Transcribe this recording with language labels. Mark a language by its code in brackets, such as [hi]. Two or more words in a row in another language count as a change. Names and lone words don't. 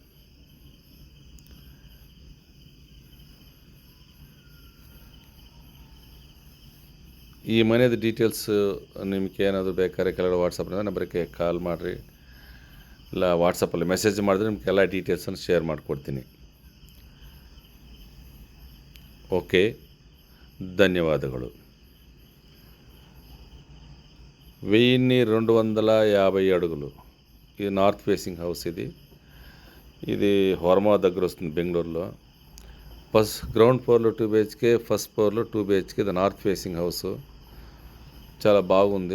[kn] ಈ ಮನೆಯದು ಡೀಟೇಲ್ಸ್ ನಿಮ್ಗೆ ಏನಾದರೂ ಬೇಕಾದ್ರೆ ಕೆಳಗಡೆ ವಾಟ್ಸಪ್ನಿಂದ ನಂಬರ್ಗೆ ಕಾಲ್ ಮಾಡಿರಿ, ಇಲ್ಲ ವಾಟ್ಸಪ್ಪಲ್ಲಿ ಮೆಸೇಜ್ ಮಾಡಿದ್ರೆ ನಿಮ್ಗೆಲ್ಲ ಡೀಟೇಲ್ಸನ್ನು ಶೇರ್ ಮಾಡಿಕೊಡ್ತೀನಿ. ಓಕೆ, ಧನ್ಯವಾದಗಳು. [te] 1250 అడుగులు. ఇది [en] north facing house. [te] ఇది హోర్మా దగ్గర వస్తుంది బెంగళూరులో. గ్రౌండ్ ఫ్లోర్లో 2 BHK, ఫస్ట్ ఫ్లోర్లో 2 BHK. ఇది [en] north facing house, [te] చాలా బాగుంది.